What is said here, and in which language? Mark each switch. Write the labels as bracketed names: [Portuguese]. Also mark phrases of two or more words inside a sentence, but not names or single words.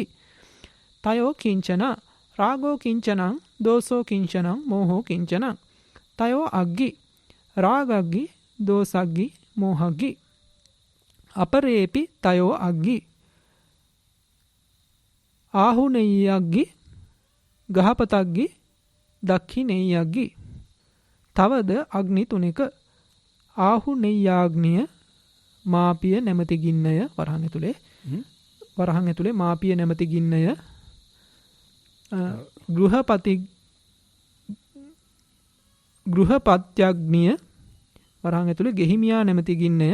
[Pali] තයෝ කිංචන. රාගෝ කිංචනං දෝසෝ කිංචනං මෝහෝ කිංචනං. තයෝ අග්ගි. රාගග්ගි දෝසග්ගි මෝහග්ගි. අපරේපි තයෝ අග්ගි. ආහුනෙය්‍යග්ගි ගහපතග්ගි දක්ඛිනෙය්‍යග්ගි. [Sinhala] තවද අග්නි තුනක. ආහුනෙය්‍යාග්නිය මාපිය නැමැති ගින්නය වරහන් ඇතුලේ මාපිය නැමැති ගින්නය. ගෘහපත්‍යග්නිය වරහන් ඇතුලේ ගෙහිමියා නැමැති ගින්නය.